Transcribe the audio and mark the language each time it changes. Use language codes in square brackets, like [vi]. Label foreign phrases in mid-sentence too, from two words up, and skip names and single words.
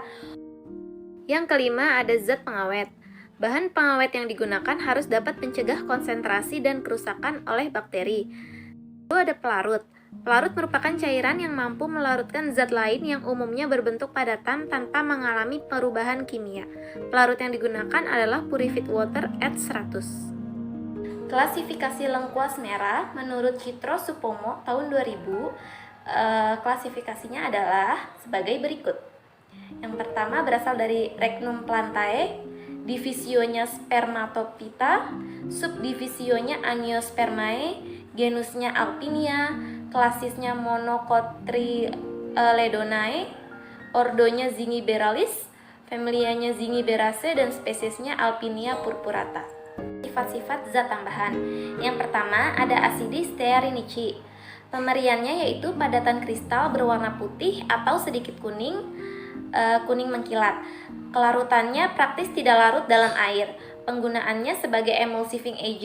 [id] Yang kelima ada zat pengawet. Bahan pengawet yang digunakan harus dapat mencegah konsentrasi dan kerusakan oleh bakteri. Lalu ada pelarut. Pelarut merupakan cairan yang mampu melarutkan zat lain yang umumnya berbentuk padatan tanpa mengalami perubahan kimia. Pelarut yang digunakan adalah [en] purified water at 100. [id] Klasifikasi lengkuas merah menurut Citro Supomo tahun 2000, klasifikasinya adalah sebagai berikut. Yang pertama berasal dari [la] Regnum plantae, [id] divisionya Spermatophyta, subdivisionya Angiospermae, genusnya Alpinia, klasisnya Monocotyledonae, ordonya Zingiberalis, familianya Zingiberaceae, dan spesiesnya Alpinia purpurata. Sifat-sifat zat tambahan. Yang pertama ada [la] asidis stearinici. [id] Pemberiannya yaitu padatan kristal berwarna putih atau sedikit kuning, kuning mengkilat. Kelarutannya praktis tidak larut dalam air. Penggunaannya sebagai [en] emulsifying agent.